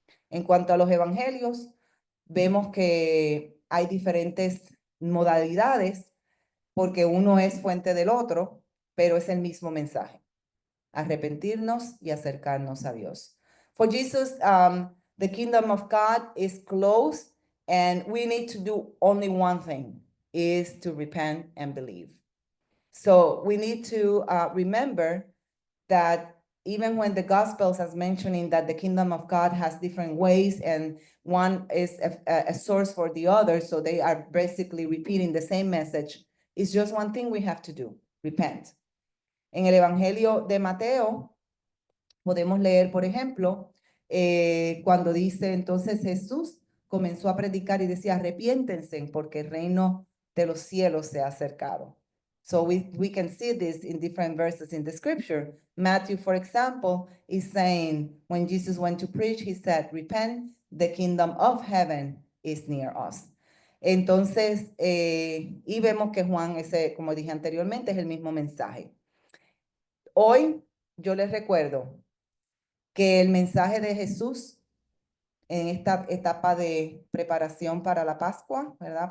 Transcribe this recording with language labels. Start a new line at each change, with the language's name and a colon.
Spanish: En cuanto a los evangelios, vemos que hay diferentes modalidades porque uno es fuente del otro, pero es el mismo mensaje. Arrepentirnos y acercarnos a Dios.
English: For Jesus, the kingdom of God is close and we need to do only one thing, is to repent and believe. So we need to remember that even when the Gospels is mentioning that the kingdom of God has different ways and one is a source for the other, so they are basically repeating the same message, it's just one thing we have to do, repent.
Spanish: En el Evangelio de Mateo podemos leer, por ejemplo, cuando dice entonces Jesús comenzó a predicar y decía, arrepiéntense porque el reino de los cielos se ha acercado.
English: So we can see this in different verses in the scripture. Matthew, for example, is saying, when Jesus went to preach, he said, repent, the kingdom of heaven is near us.
Spanish: Entonces, y vemos que Juan, ese, como dije anteriormente, es el mismo mensaje. Hoy yo les recuerdo que el mensaje de Jesús en esta etapa de preparación para la Pascua, ¿verdad?